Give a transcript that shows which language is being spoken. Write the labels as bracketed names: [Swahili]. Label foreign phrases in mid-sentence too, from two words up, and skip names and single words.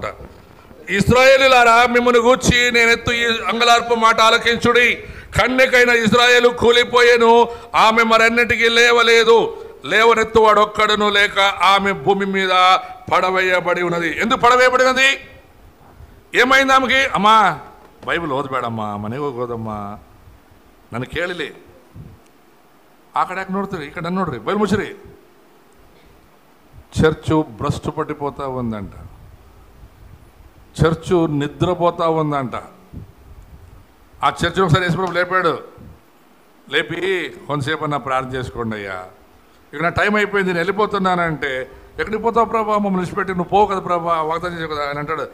[Telugu] ఇశ్రాయేలులారా, మిమ్మల్ని గూర్చి నేనెత్తు ఈ అంగలార్పు మాట ఆలకించుడి. కన్యకైన ఇశ్రాయేలు కూలిపోయేను, ఆమె మరన్నిటికీ లేవలేదు. లేవనెత్తువాడు ఒక్కడును లేక ఆమె భూమి మీద పడవేయబడి ఉన్నది. ఎందుకు పడవేయబడినది? ఏమైంది ఆమెకి? [Kannada] అమ్మా ಬೈಬಲ್ ಓದಬೇಡಮ್ಮ, ಮನೆಗೆ ಹೋಗಿ ಓದಮ್ಮ, ನನಗೆ ಕೇಳಲಿ. ಆ ಕಡೆ ಯಾಕೆ ನೋಡ್ತೀರಿ, ಈ ಕಡೆ ನೋಡ್ರಿ, ಬೈಬಲ್ ಮುಚ್ಚ್ರಿ. [Telugu] చర్చు భ్రష్టు పట్టిపోతా ఉందంట, చర్చు నిద్రపోతా ఉందంట. ఆ చర్చ్ ఒకసారి యేసుప్రభు లేపాడు, లేపి కొంతసేపు అన్న ప్రార్థన చేసుకోండి అయ్యా, ఇక నా టైం అయిపోయింది, నేను వెళ్ళిపోతున్నానంటే, ఎక్కడికి పోతావు ప్రభా, మమ్మల్ని విడిచిపెట్టి, నువ్వు పోవు కదా ప్రభా, వాగ్దానం చేసావు కదా అని అంటాడు.